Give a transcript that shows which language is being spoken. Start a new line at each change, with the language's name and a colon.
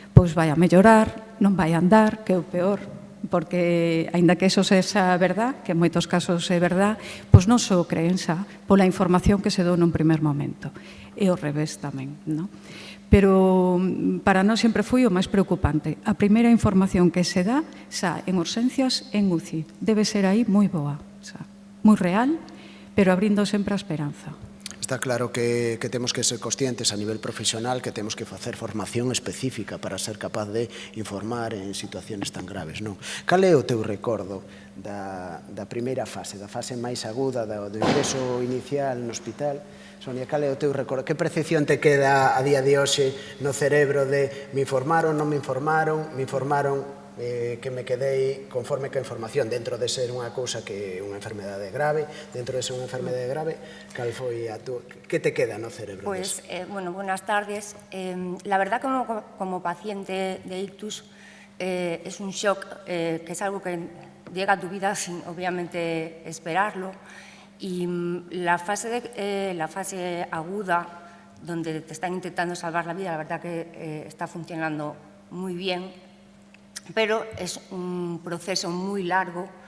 Galician: Pois vai a mellorar, non vai a andar, que é o peor, porque, aínda que eso sexa verdad, que en moitos casos é verdad, pois non só creen xa pola información que se dou nun primer momento. E ao revés tamén, non? Pero para nós sempre foi o máis preocupante. A primeira información que se dá xa en urxencias en UCI debe ser aí moi boa, xa, moi real, pero abrindo sempre a esperanza. Está claro que temos que ser conscientes a nivel profesional que temos que facer formación específica para ser capaz de informar en situaciones tan graves, non? Cal é o teu recordo da primeira fase, da fase máis aguda do ingreso inicial no hospital? Sonia, cal é o teu recordo? Que percepción te queda a día de hoxe no cerebro de me informaron, non me informaron, que me quedei conforme ca información dentro de ser unha cousa que é unha enfermedade grave, dentro de ser unha enfermedade grave, cal foi a tú, que te queda no cerebro?
Spanish: Pues, bueno, buenas tardes. La verdad como paciente de ictus es un shock, que es algo que llega a tu vida sin obviamente esperarlo, y la fase aguda donde te están intentando salvar la vida, la verdad que está funcionando muy bien, pero es un proceso muy largo,